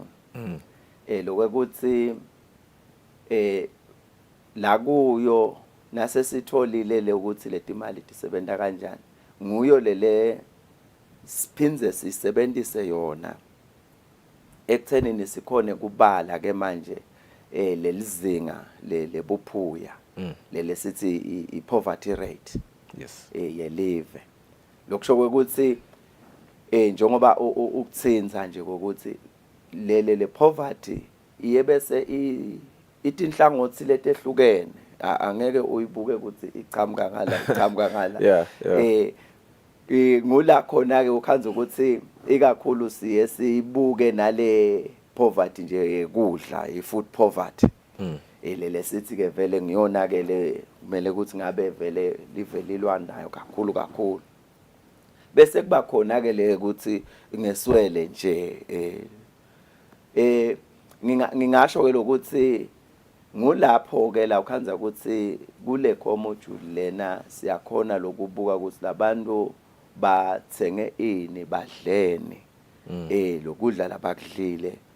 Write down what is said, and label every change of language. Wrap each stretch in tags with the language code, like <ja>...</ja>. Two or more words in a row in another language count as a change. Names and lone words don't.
<ss>Lokuthi la kuyo nasesitholile ukuthi letimali tisebenta kanjani. Nguyo lele siphindze sisebenzise yona ekuthenini sikhone kubala ke manje lelizinga lebuphuya lele sithi i-</ss> <en>poverty rate</en> <ss>yelive. Lokusho ukuthi njengoba ukuthinza nje ukuthi le poverty iyebese itinhlangothi letehlukene angeke uyibuke ukuthi iqhamuka ngala ngula khona ke ukhanza ukuthi ikakhulu siye sibuke nale poverty nje ekudla</ss> <en>i-food poverty.</en> <ss>Lele sithi ke vele ngiyona ke le kumele ukuthi ngabe vele livelilwa nayo kakhulu. Bese kuba khona ke le ukuthi ngeswele nje ngingasho ke lokuthi ngulapho ke la ukhanza ukuthi kule commotion lena siyakhona lokubuka ukuthi labantu bathenge ini badleni lokudla labakudlile</ss>